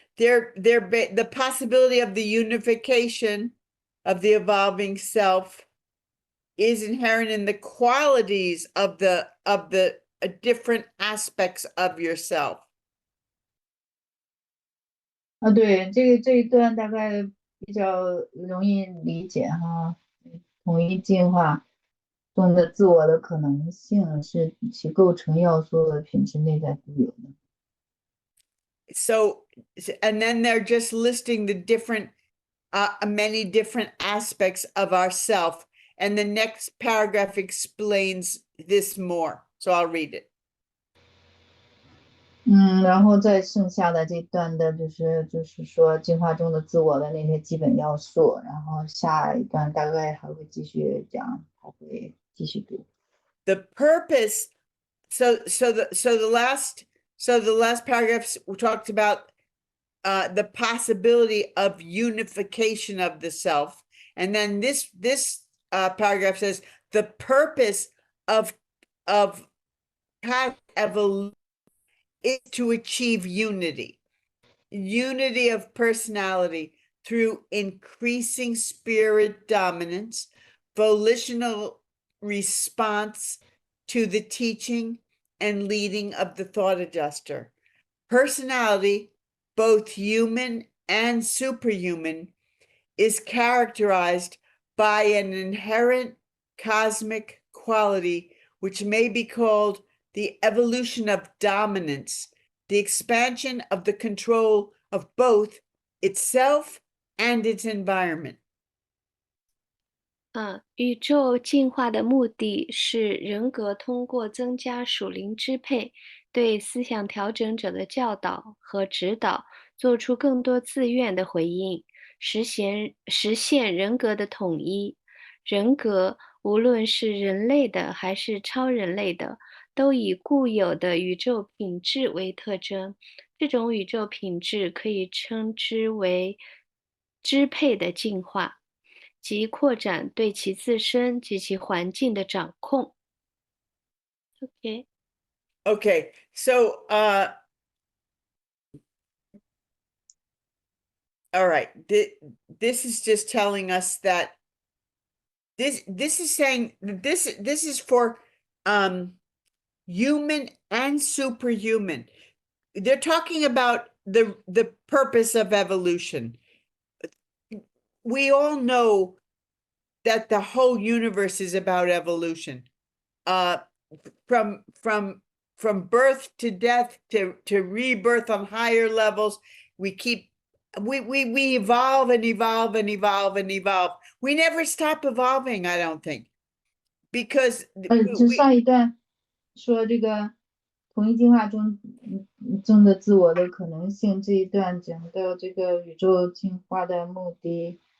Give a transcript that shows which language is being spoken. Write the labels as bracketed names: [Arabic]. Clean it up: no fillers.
[English] The possibility of the unification of the evolving self is inherent in the qualities of the different aspects of yourself. [Chinese] 对，这一段大概比较容易理解哈。统一进化中的自我的可能性是其构成要素的品质内在固有的。 [English] so, and then they're just listing the different, many different aspects of ourself. And the next paragraph explains this more. So I'll read it. [Chinese] 然后在剩下的这段的就是说进化中的自我的那些基本要素，然后下一段大概还会继续讲，还会继续读。 [English] The purpose, so the last paragraphs we talked about the possibility of unification of the self, and then this paragraph says the purpose of path evolution is to achieve unity of personality through increasing spirit dominance, volitional response to the teaching and leading of the thought adjuster. Personality, both human and superhuman, is characterized by an inherent cosmic quality which may be called the evolution of dominance, the expansion of the control of both itself and its environment. [Chinese] 宇宙进化的目的是人格通过增加属灵支配，对思想调整者的教导和指导，做出更多自愿的回应，实现人格的统一。人格无论是人类的还是超人类的，都以固有的宇宙品质为特征。这种宇宙品质可以称之为支配的进化，即扩展对其自身及其环境的掌控。 [English] Okay. Okay, so all right, this is just telling us that this is saying this is for human and superhuman. They're talking about the purpose of evolution. We all know that the whole universe is about evolution. From birth to death to rebirth on higher levels, we evolve and evolve and evolve and evolve. We never stop evolving, I don't think, because [Chinese] 就上一段说这个统一进化中的自我的可能性，这一段讲到这个宇宙进化的目的。